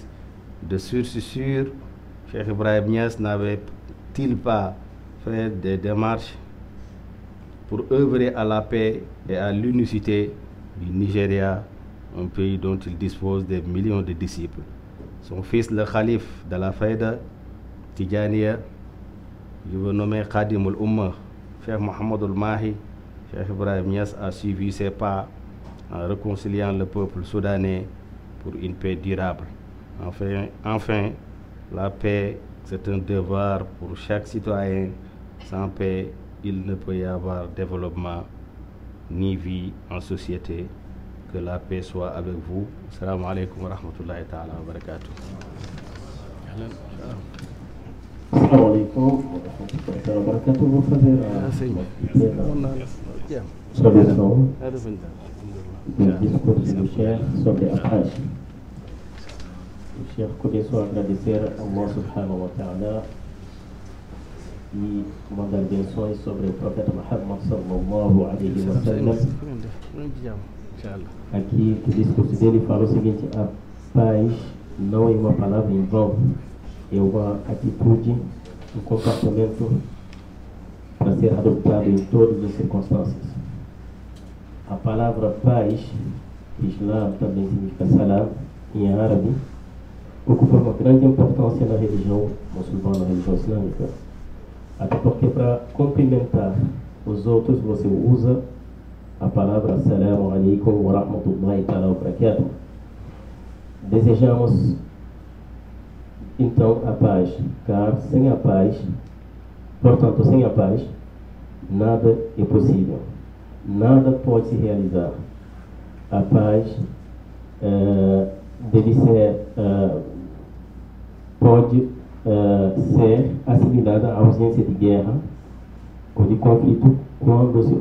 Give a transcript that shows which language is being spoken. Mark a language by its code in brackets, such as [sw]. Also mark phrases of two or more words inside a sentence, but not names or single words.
[fr] De source sûre, Cheikh Ibrahim Niass n'avait-il pas fait des démarches pour œuvrer à la paix et à l'unicité du Nigeria, un pays dont il dispose de millions de disciples? Son fils, le calife de la Faïda Tidjaniya, je veux nommer Khadim al-Ummah, Cheikh Mohamed al-Mahi, Cheikh Ibrahim Niass a suivi ses pas en réconciliant le peuple soudanais pour une paix durable. Enfin, la paix, c'est un devoir pour chaque citoyen. Sans paix, il ne peut y avoir développement ni vie en société. Que la paix soit avec vous. [ar] السلام عليكم ورحمة الله تعالى وبركاته. السلام عليكم ورحمة الله وبركاته. [fr] Discours du Cheikh [pt] sobre a paz. O Cheikh começou a agradecer a [ar] الله سبحانه وتعالى [pt] e mandar benções sobre o profeta Muhammad [ar] صلى الله عليه وسلم. [pt] Aqui, o discurso dele fala o seguinte: a paz não é uma palavra em vão, é uma atitude, um comportamento para ser adotado em todas as circunstâncias. A palavra paz, Islam também significa salam em árabe, ocupa uma grande importância na religião muçulmana, na religião islâmica. Até porque para cumprimentar os outros você usa a palavra [ar] السلام عليكم ورحمة الله تعالى وبركاته. [pt] Desejamos então a paz, sem a paz, portanto, sem a paz, nada é possível, nada pode se realizar. A paz deve ser, pode ser assimilada à ausência de guerra ou de conflito quando se